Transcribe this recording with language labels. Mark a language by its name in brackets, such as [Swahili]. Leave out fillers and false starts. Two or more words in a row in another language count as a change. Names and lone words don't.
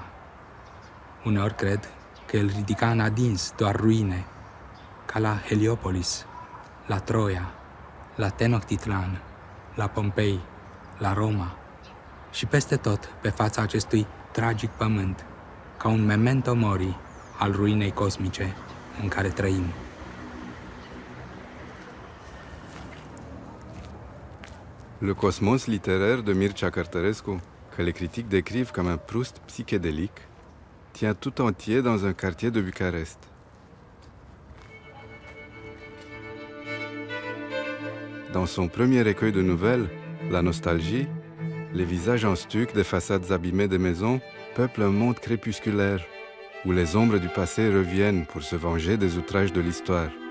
[Romanian] Uneori cred că el ridica în adins doar ruine, ca la Heliopolis, la Troia, la Tenochtitlan, la Pompei, la Roma și peste tot pe fața acestui tragic pământ, ca un [Latin] memento mori [Romanian] al ruinei cosmice în care trăim. [French] Le cosmos littéraire de Mircea Cărtărescu, que les critiques décrivent comme un Proust psychédélique, tient tout entier dans un quartier de Bucarest. Dans son premier recueil de nouvelles, La nostalgie, les visages en stuc des façades abîmées des maisons peuplent un monde crépusculaire, où les ombres du passé reviennent pour se venger des outrages de l'histoire.